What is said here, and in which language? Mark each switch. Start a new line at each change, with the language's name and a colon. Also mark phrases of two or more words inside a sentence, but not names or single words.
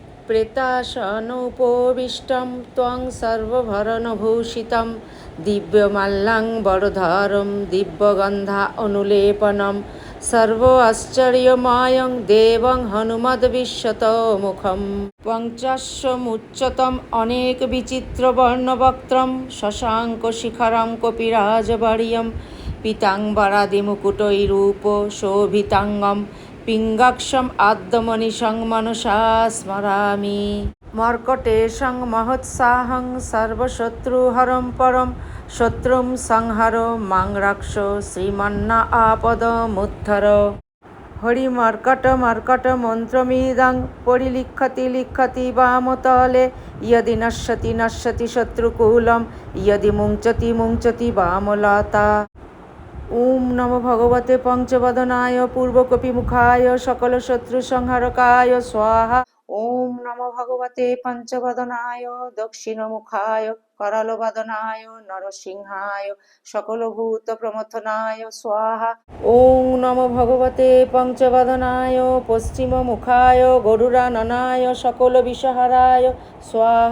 Sanskrit: प्रेतासनोपविष्टं त्वं सर्वभरणभूषितं दिव्यमाल्यं वरधरं दिव्यगन्धा अनुलेपनं सर्व आश्चर्यमयं देवं हनुमद्विश्वतमुखम् पञ्चाशमुच्चतम् अनेकविचित्रवर्णवक्त्रं शशाङ्कशिखरं कपिराजवर्यं पीताम्बरादिमुकुटैरूपशोभिताङ्गं पिङ्गाक्षम् आद्यमनिशं मनसा स्मरामि मर्कटेशं महत्साहं सर्वशत्रुहरं परं শত্রুম সংহার মাং রাক্ষ শ্রীমান্না আপদমুদ্ধর। হরিমর্কট মর্কট মন্ত্রমিদং পরিলিখ্যতি লিখ্যতি বামতলে। ইয়দি নশ্যতি নশ্যতি শত্রুকূলম ইয়দি মুঞ্চতি মুঞ্চতি বামলতা। ওম নমো ভগবতে পঞ্চবদনায় পূর্বকপিমুখায় সকল শত্রু সংহারকায় স্বাহা। ওম নমো ভগবতে পঞ্চবদনায় দক্ষিণমুখায় করলবদনায় নরসিংহায় সকলভূত প্রমথনায় স্বাহা। ওম নমো ভগবতে পঞ্চবদনায় পশ্চিমমুখায় গরুড়াননায় সকল বিষহারায় স্বাহা।